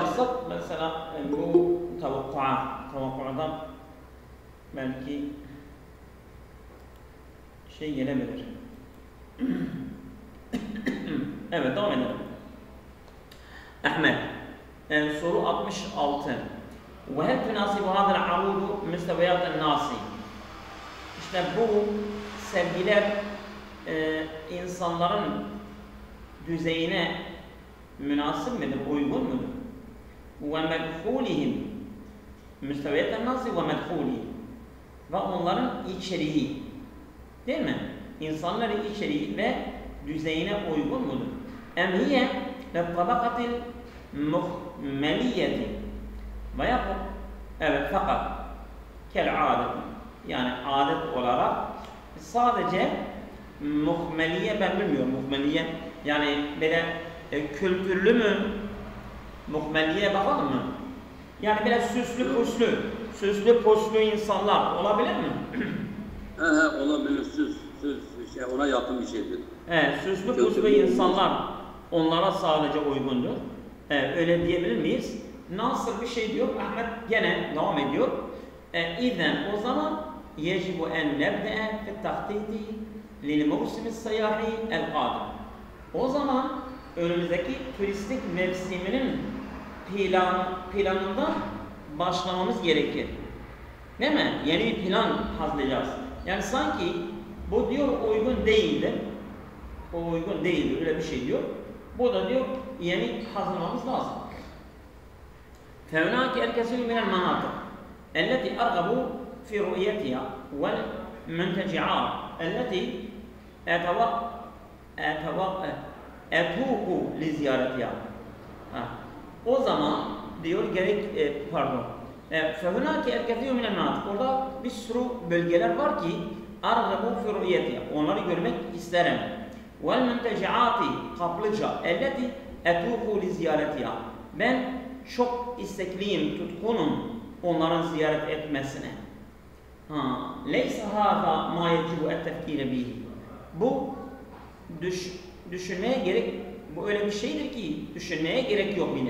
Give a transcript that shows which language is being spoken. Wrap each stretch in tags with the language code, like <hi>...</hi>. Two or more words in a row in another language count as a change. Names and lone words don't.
<tr>baksak mesela bu tavukkuadan belki şey gelebilir. Evet, devam edelim. Ahmet, soru 66.</tr> <ar>وهل تناسب هذا العروض مستويات الناس؟</ar> <tr>İşte bu sergiler insanların düzeyine münasip midir, uygun mudur?</tr> <ar>وَمَدْخُولِهِمْ مُسْتَوَيَةَ النَّاسِ وَمَدْخُولِهِمْ</ar> <tr>ve onların içeriği, değil mi? İnsanların içeriği ve düzeyine uygun mudur?</tr> <ar>اَمْهِيَ لَطَّبَقَةِ الْمُخْمَلِيَّةِ</ar> <tr>veya evet fakat kel-adet yani adet olarak sadece muhmeliye ben bilmiyorum muhmeliye yani böyle kültürlü mü muhmeliye bakalım mı? Yani böyle süslü puslu insanlar olabilir mi? Olabilir, şey, ona yakın bir şeydir. Evet, süslü puslu insanlar onlara sadece uygundur. Öyle diyebilir miyiz? Nasıl bir şey diyor? Ahmet gene devam ediyor. İzen o zaman</tr> <ar>يجب أن نبدأ في التخطيط للموسم السياحي القادم.</ar> <tr>O zaman önümüzdeki turistik mevsiminin planından başlamamız gerekir. Değil mi? Yeni bir plan hazırlayacağız. Yani sanki bu diyor uygun değildir. O uygun değildir. Öyle bir şey diyor. Bu da diyor yeni hazırlamamız lazım.</tr> <ar>فهناك الكثير من المناطق التي أرغب في رؤيتها والمنتجعات التي أتوق لزيارتها.</ar> <tr>O zaman diyor</tr> <ar>فهناك الكثير من المناطق</ar> <tr>orada bir sürü bölgeler var ki</tr> <ar>أرغب في رؤيتها</ar> <tr>onları görmek isterim. والمنتجعات kaplıca</tr> <ar>التي أتوق لزيارتها</ar> <tr>ben çok istekliyim, tutkunum onların ziyaret etmesine.</tr> <ar>ليس هذا ما يجب التفكير به.</ar> <tr>Bu düşünmeye gerek, bu öyle bir şeydir ki düşünmeye gerek yok bile.</tr>